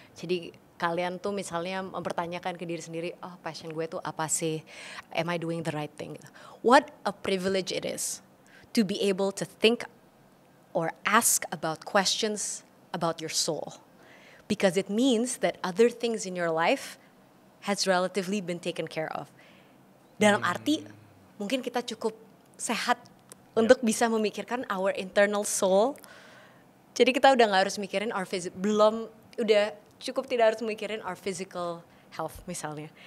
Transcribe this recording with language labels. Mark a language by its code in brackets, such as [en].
[id] Jadi kalian tuh misalnya mempertanyakan ke diri sendiri, oh passion gue tuh apa sih? [en] Am I doing the right thing? What a privilege it is to be able to think or ask about questions about your soul. Because it means that other things in your life has relatively been taken care of. [id] Dalam arti, mungkin kita cukup sehat untuk bisa memikirkan [en] our internal soul. [id] Jadi kita udah gak harus mikirin udah cukup tidak harus mikirin [en] our physical health [id] misalnya.